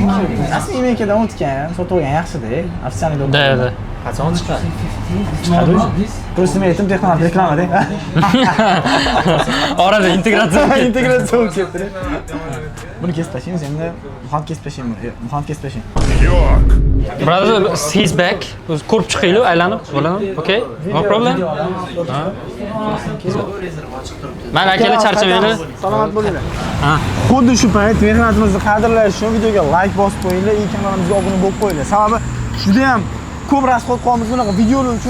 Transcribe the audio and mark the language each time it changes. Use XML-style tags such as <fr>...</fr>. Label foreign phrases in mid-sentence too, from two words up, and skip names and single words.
<uz>Asli indikadan o'tgan, sotib olgan yaxshi-da. Afsonali do'kon. Da. Qachon chiqadi? Просто men aytdim Texnomartda reklamada. Orada integratsiya. Integratsiya bo'lib ketdi. Buni kesib tashlaymiz endi. Muhant kesib tashlaymiz. Muhant kesib tashlaymiz.</uz> <en>Brother, he's back.</en> <uz>O'zi ko'rib chiqaylik, aylanib, bo'ladimi?</uz> <en>Okay? No problem.</en> <uz>Mana akalar charchamaylar. Salomat bo'linglar. Ha. Xuddi shu payt mehnatimizni qadrlash uchun videoga like bosib qo'yinglar, kanalimizga obuna bo'lib qo'yinglar. Sababi juda ham ko'p rasxod qolamiz bunaqa videolar uchun.</uz>